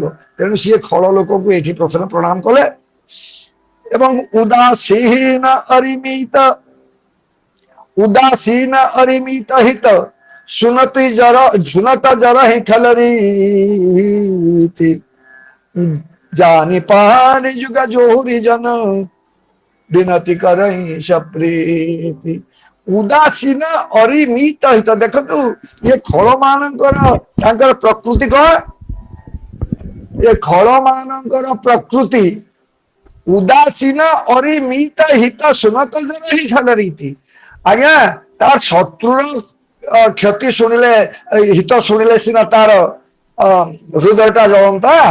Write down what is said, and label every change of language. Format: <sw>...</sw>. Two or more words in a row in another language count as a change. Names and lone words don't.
<or>ତେଣୁ ସିଏ ଖଳ ଲୋକକୁ ଏଇଠି ପ୍ରଥମେ ପ୍ରଣାମ କଲେ।</or> <awa>ଏବଂ उदासीन अरिमित, उदासीन अरिमित हित, सुनत जरहिं खलरीति, जानि पानि जुग जोरि जन, बिनती करइ सप्रीति। उदासीन अरिमित हित,</awa> <or>ଦେଖନ୍ତୁ ଏ ଖଳ ମାନଙ୍କର ତାଙ୍କର ପ୍ରକୃତି କଣ? ଏ ଖଳ ମାନଙ୍କର ପ୍ରକୃତି</or> <awa>उदासीन अरिमित हित, सुनत जरहिं खलरीति।</awa> <or>ଆଜ୍ଞା, ତାର ଶତ୍ରୁର କ୍ଷତି ଶୁଣିଲେ, ହିତ ଶୁଣିଲେ ସିନା ତାର ହୃଦୟଟା ଜଳନ୍ତା।</or>